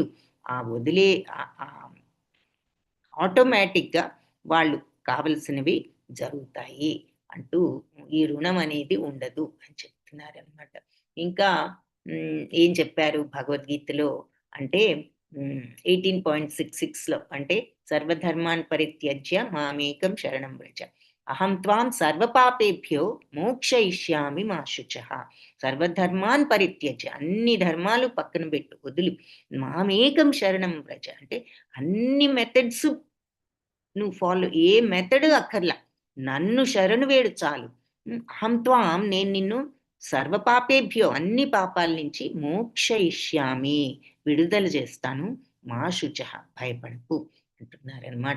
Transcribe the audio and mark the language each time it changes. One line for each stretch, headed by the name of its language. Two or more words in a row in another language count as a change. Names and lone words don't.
Telugu: ఆ ఆటోమేటిక్గా వాళ్ళు కావలసినవి జరుగుతాయి అంటూ ఈ రుణం అనేది ఉండదు అని చెప్తున్నారనమాట. ఇంకా ఏం చెప్పారు భగవద్గీతలో అంటే, 18.66లో అంటే
Sanskrit: సర్వధర్మాన్ పరిత్యజ్య మామేకం శరణం వ్రజ అహం త్వాం సర్వపాపేభ్యో మోక్షయిష్యామి మా శుచః. సర్వధర్మాన్ పరిత్యజ్య,
Telugu: అన్ని ధర్మాలు పక్కన పెట్టు, వదులు,
Sanskrit: మామేకం శరణం వ్రజ
Telugu: అంటే అన్ని మెథడ్స్ నువ్వు ఫాలో, ఏ మెథడ్ అక్కర్లా, నన్ను శరణు వేడు చాలు.
Sanskrit: అహం త్వాం,
Telugu: నేను నిన్ను సర్వపాపేభ్యో, అన్ని పాపాల నుంచి మోక్షయిష్యామి, విడుదల చేస్తాను,
Sanskrit: మా శుచః,
Telugu: భయపడకు అంటున్నారనమాట.